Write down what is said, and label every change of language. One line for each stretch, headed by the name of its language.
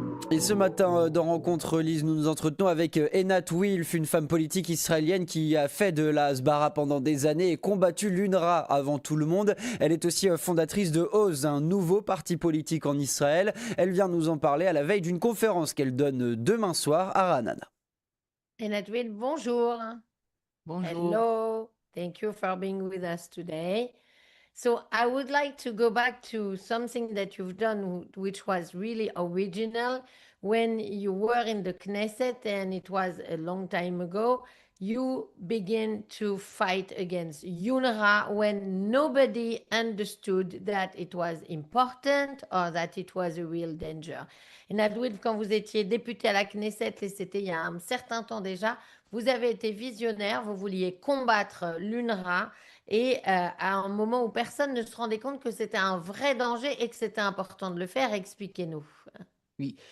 French: Et ce matin, dans Rencontre, Lise, nous nous entretenons avec Einat Wilf, une femme politique israélienne qui a fait de la hasbara pendant des années et combattu l'UNRWA avant tout le monde. Elle est aussi fondatrice de Oz, un nouveau parti politique en Israël. Elle vient nous en parler à la veille d'une conférence qu'elle donne demain soir à Ra'anana. Einat Wilf, bonjour. Bonjour.
English: Hello. Thank you for being with us today. So I would like to go back to something that you've done, which was really original when you were in the Knesset, and it was a long time ago. You began to fight against UNRWA when nobody understood that it was important or that it was a real danger.
French: Et Nadwil, quand vous étiez député à la Knesset, et c'était il y a un certain temps déjà, vous avez été visionnaire, vous vouliez combattre l'UNRWA et à un moment où personne ne se rendait compte que c'était un vrai danger et que c'était important de le faire. Expliquez-nous. Oui.